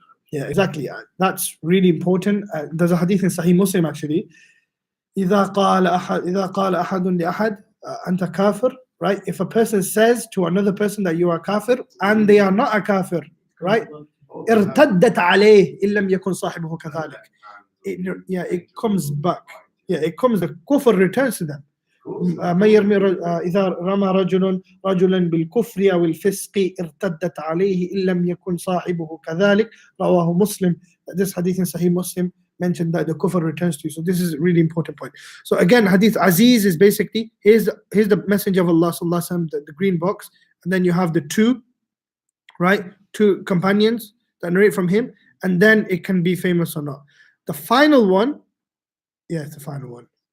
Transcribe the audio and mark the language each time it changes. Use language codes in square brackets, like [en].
[en] Yeah, exactly. That's really important. There's a hadith in Sahih Muslim actually. [ar] إذا قال أحد لأحد أنت كافر, right? [en] If a person says to another person that you are kafir and they are not a kafir, right? [ar] ارتدت عليه إن لم يكن صاحبه كذلك. [en] It comes back. The kufr returns to them. [ar] إذا رمى رجلا بالكفر أو الفسق ارتدت عليه إن لم يكن صاحبه كذلك. رواه مسلم. [en] This hadith in Sahih Muslim mentioned that the kufr returns to you. So this is a really important point. So again, hadith Aziz is basically, here's the messenger of Allah sallallahu alaihi wasallam, the green box, and then you have the two companions that narrate from him, and then it can be famous or not. The final one, yeah, it's the final one.